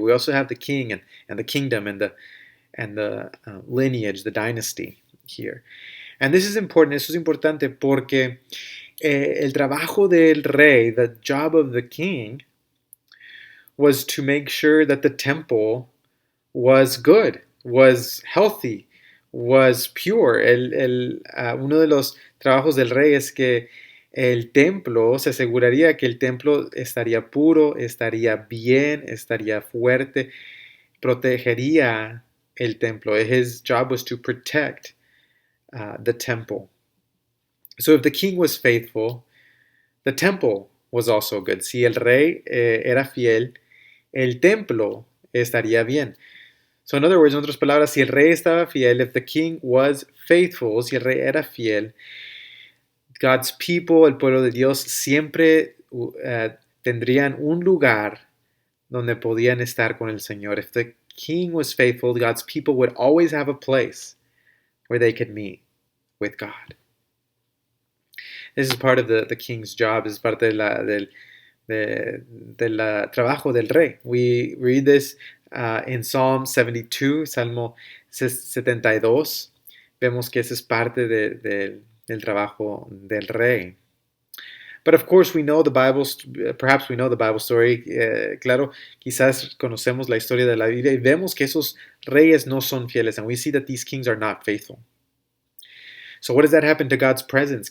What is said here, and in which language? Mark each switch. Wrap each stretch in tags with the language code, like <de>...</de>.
<en>We also have the king and the kingdom and the lineage, the dynasty here. And this is important, eso es importante porque el trabajo del rey, the job of the king, was to make sure that the temple was good, was healthy, was pure.</en> <es>Uno de los trabajos del rey es que el templo, se aseguraría que el templo estaría puro, estaría bien, estaría fuerte, protegería el templo.</es> <en>His job was to protect the temple. So if the king was faithful, the temple was also good.</en> <es>Si el rey era fiel, el templo estaría bien. So in other words, en otras palabras, si el rey estaba fiel, if the king was faithful, si el rey era fiel, God's people, el pueblo de Dios, siempre tendrían un lugar donde podían estar con el Señor.</es> <en>If the king was faithful, God's people would always have a place where they could meet with God. This is part of the king's job. This is parte del trabajo del rey. We read this in Psalm 72, Salmo 72.</en> <es>Vemos que eso es parte del trabajo del rey.</es> <en>But of course we know the Bible, perhaps we know the Bible story.</en> <es>Claro, quizás conocemos la historia de la Biblia y vemos que esos reyes no son fieles, and we see that these kings are not faithful.</es> <en>So what does that happen to God's presence?</en>